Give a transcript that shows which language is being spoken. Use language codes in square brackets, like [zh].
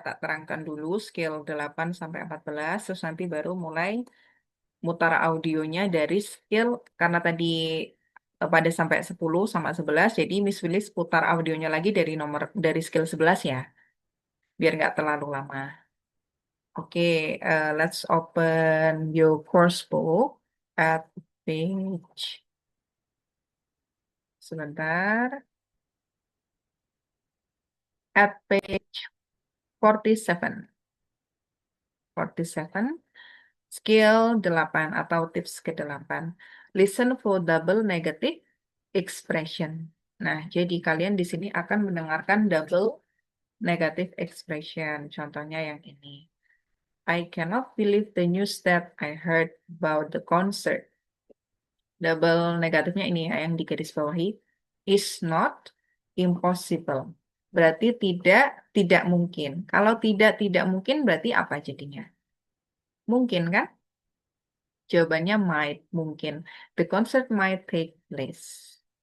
[id] Tak terangkan dulu skill 8 sampai 14, terus nanti baru mulai mutar audionya dari skill karena tadi pada sampai 10 sama 11, jadi Miss Willis putar audionya lagi dari skill 11 ya, biar nggak terlalu lama. [en] Oke, let's open your course book at page sebentar at page 47. [id] 47. Skill 8 atau tips ke-8. [en] Listen for double negative expression. [id] Nah, jadi kalian di sini akan mendengarkan double negative expression. Contohnya yang ini. [en] I cannot believe the news that I heard about the concert. [id] Double negatifnya ini ya, yang digarisbawahi. [en] Is not impossible. [id] Berarti tidak mungkin. Kalau tidak mungkin berarti apa jadinya? Mungkin kan? Jawabannya might, mungkin. [en] The concert might take place.